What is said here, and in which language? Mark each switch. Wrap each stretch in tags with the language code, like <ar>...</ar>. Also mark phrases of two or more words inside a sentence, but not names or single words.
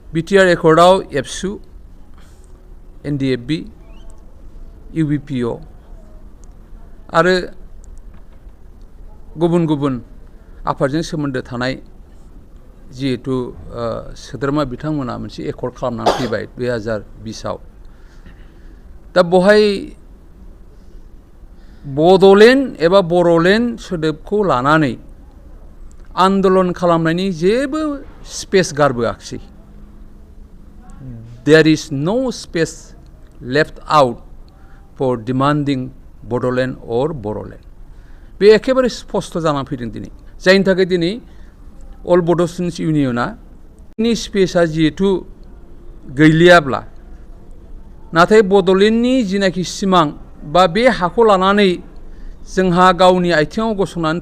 <brx>बिटिआर एकर्डआव एबसु एनडिएफबि इउबिपिअ आरो गुबुन गुबुन आफादजों सोमोन्दो थानाय जिहेतु सोद्रोमा बिथांमोना मोनसे एकर्ड खालामनानै फैबाय 2020आव दा बहाय बड'लेण्ड एबा बर'लेण्ड सोदोबखौ लानानै आन्दलन खालामनायनि जेबो स्पेस गारबोआखिसै</brx> <en>there is no space left out for demanding Bodoland or Boroland</en> <brx>बे एखेबारे स्पष्ट जानानै फैदों दिनै जायनि थाखाय दिनै अल बड' स्टुडेन्टस इउनियना नि स्पेसा जिहेतु गैलियाब्ला नाथाय बड'लेण्डनि जिनाखि सिमां बा बे हाखौ लानानै जोंहा गावनि आथिङाव गसंनानै</brx>